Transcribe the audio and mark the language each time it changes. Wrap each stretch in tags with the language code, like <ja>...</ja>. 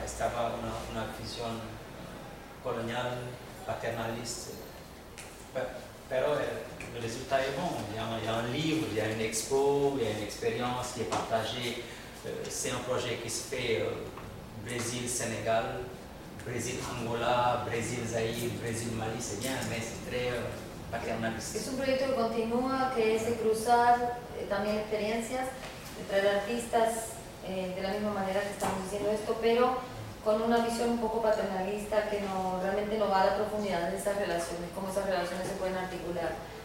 <es>Estaba una visión colonial, paternalista. Pero el resultado es bueno. Hay un libro, hay una expo, hay una experiencia que es partagée.</es> <fr>C'est un projet qui se fait Brésil, Sénégal, Brésil, Angola, Brésil, Zaïre, Brésil, Mali, c'est bien, mais c'est très paternaliste.</fr> <es>Es un proyecto que continúa, que es de cruzar también experiencias entre artistas de la misma manera que estamos diciendo esto, pero con una visión un poco paternalista que no, realmente no va a la profundidad de esas relaciones, cómo esas relaciones se pueden articular.</es>